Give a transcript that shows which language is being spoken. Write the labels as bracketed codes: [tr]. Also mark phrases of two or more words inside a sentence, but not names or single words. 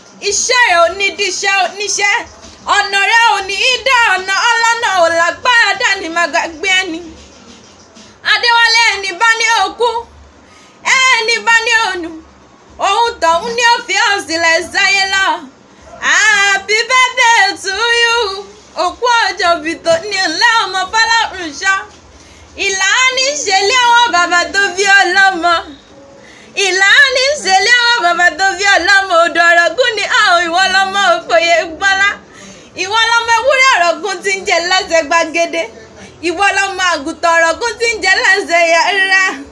[yo] Iṣẹ́ rẹ̀ òní díṣẹ́ oníṣẹ́. Ọ̀nà rẹ̀ òní dá ọ̀nà ọlọ́nà ò lágbára dání máa gbàgbé ẹni. Adéwálé ẹni bá ní òkú. Ẹni bá ní ònù. Òun tọ̀hún ni ó fi hàn sílẹ̀ sáyé lọ. [en] Happy birthday to you. [yo] Òkú ọjọ́ bí tó ní ńlẹ́ ọmọ Fọlọ́runṣọ́. Ìlà ní ṣe lé àwọn bàbá tó bí ọlọ́mọ. Ìlà ní ṣe lé àwọn bàbá tó bí ọlọ́mọ. Odò Ọ̀rọ̀gún ni a ò ìwọ lọ́mọ òfòye gbọ́lá. Ìwọ lọ́mọ ewúrẹ́ Ọ̀rọ̀gún tí ń jẹ lẹ́sẹ̀ gbàgede. Ìwọ lọ́mọ àgùntàn Ọ̀rọ̀gún tí ń jẹ lẹ́sẹ̀ yàrá.